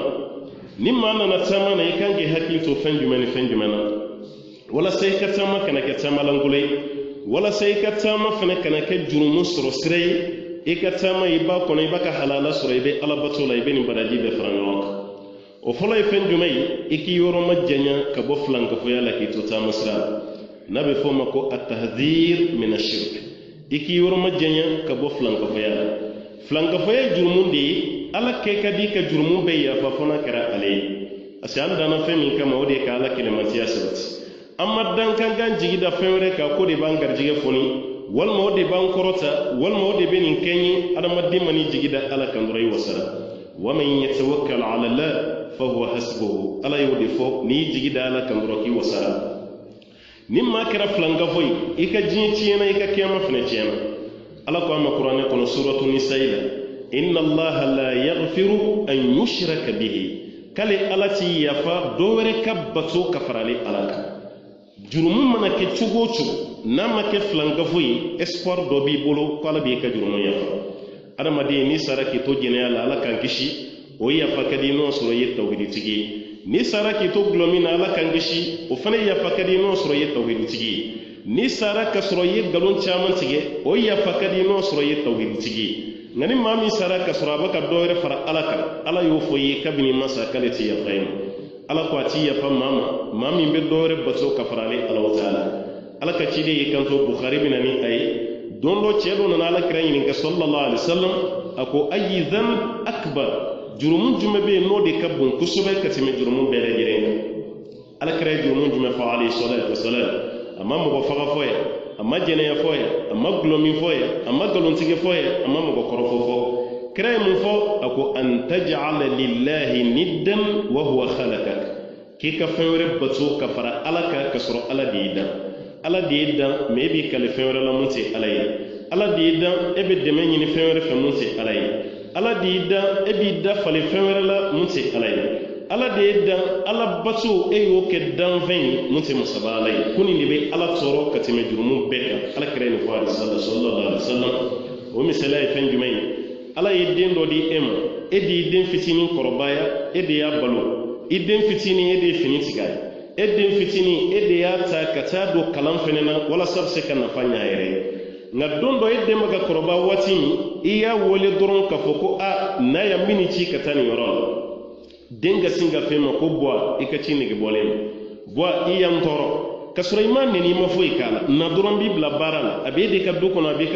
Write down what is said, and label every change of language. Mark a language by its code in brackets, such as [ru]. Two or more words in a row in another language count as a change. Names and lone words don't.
[bm] ni maa nana taama na i kan k'i hakili to fɛn jumɛn ni fɛn jumɛn na walasa i ka taama kana kɛ taama lankolon ye walasa i ka taama fana kana kɛ jurumu sɔrɔ sira ye i ka taama i b'a kɔnɔ i b'a ka halala sɔrɔ i bɛ ala bato la i bɛ nin baraji bɛɛ fara ɲɔgɔn kan o fɔlɔ ye fɛn jumɛn ye i k'i yɔrɔ ma janya ka bɔ filankafoya la k'i to taama sira la n'a bɛ fɔ o ma ko [ar] التحذير من الشرك [bm] i k'i yɔrɔ ma janya ka bɔ filankafoya la filankafoya jurumu de ye ala kɛ ka di ka jurumu bɛɛ yafa fɔ n'a kɛra ale ye [fr] parce que [bm] an danna fɛn min kama o de ye ka ala kɛlɛmatiya sabati an ma dan kan kan jigi da fɛn wɛrɛ kan ko de b'an garijɛgɛ foni walima o de b'an kɔrɔta walima o de bɛ nin kɛ ye adamaden ma n'i jigi da ala kan dɔrɔn i wasara [ar] ومن يتوكل على الله فهو حسبه [bm] ala y'o de fɔ n'i jigi da ala kan dɔrɔn k'i wasara ni maa kɛra filankafo ye i ka diɲɛ tiɲɛna i ka kiyama fana tiɲɛna ala ko an ma kuranɛ kɔnɔ suratu nisa'i la [ar] إن الله لا يغفر أن يشرك به [bm] k'ale ala t'i yafa dɔ wɛrɛ ka bato ka fara ale ala kan jurumu mana kɛ cogo o cogo n'a ma kɛ filankafo ye espoir dɔ b'i bolo ko ala b'i ka jurumu yafa adamaden n'i sara k'i to jɛnɛya la ala k'an kisi o yafa ka di n'o sɔrɔ i ye tawhiditigi ye n'i sara k'i to gulɔ min na ala k'an kisi o fana yafa ka di n'o sɔrɔ i ye tawhiditigi ye n'i sara ka sɔrɔ i ye nkalon caman tigɛ o yafa ka di n'o sɔrɔ i ye tawhiditigi ye nka ni maa min sara ka sɔrɔ a bɛ ka dɔ wɛrɛ fara ala kan ala y'o fɔ i ye kabini masa k'ale ti yafa ye ma ala ko a ti yafa maa ma maa min bɛ dɔ wɛrɛ bato ka fara ale ala ta'ala ala ka ciden y'i kanto bukhari bɛ na ni a ye don dɔ cɛ dɔ nana ala kira ɲininka [ar] صلى الله عليه وسلم [bm] a ko [ar] أي ذنب أكبر [bm] jurumu jumɛn bɛ yen n'o de ka bon kosɛbɛ ka tɛmɛ jurumu bɛɛ lajɛlen kan ala kira ye jurumu jumɛn fɔ [ar] عليه الصلاة والسلام [bm] a ma mɔgɔ faga fɔ ye a ma jɛnɛya fɔ ye a ma gulɔmin fɔ ye a ma nkalontigɛ fɔ ye a ma mɔgɔ kɔrɔfɔ fɔ kira ye mun fɔ a ko [ar] أن تجعل لله ندا وهو خلقك [bm] k'i ka fɛn wɛrɛ bato ka fara ala kan ka sɔrɔ ala de y'i dan ala de y'i dan mais e b'i kale fɛn wɛrɛ la mun tɛ ala ye ala de y'i dan e bɛ dɛmɛ ɲini fɛn wɛrɛ fɛ mun tɛ ala ye ala de y'i dan e b'i da falen fɛn wɛrɛ la mun tɛ ala ye ala de y'i dan ala bato e y'o kɛ danfɛn ye mun tɛ masaba ala ye ko nin de bɛ ala tɔɔrɔ ka tɛmɛ jurumu bɛɛ kan ala kɛra nin fɔ [ar] صلى الله عليه وسلم [bm] o misaliya ye fɛn jumɛn ye ala ye den dɔ di e ma e di den fitinin kɔrɔbaya e de y'a balo i den fitinin e de ye fini tigɛ a ye e den fitinin e de y'a ta ka taa don kalan fɛnɛ na walasa bɛ se ka nafa ɲa a yɛrɛ ye nka don dɔ e den bɛ ka kɔrɔbaya waati min i y'a wele dɔrɔn k'a fɔ ko a n'a ya min ci ka taa nin yɔrɔ la den ka sin ka fɛn ma ko bɔ i ka ci nege bɔlen bɔ i y'an tɔɔrɔ ka sɔrɔ i ma nɛni i ma foyi k'a la na dɔrɔn b'i bila baara la a b'e de ka du kɔnɔ a b'e ka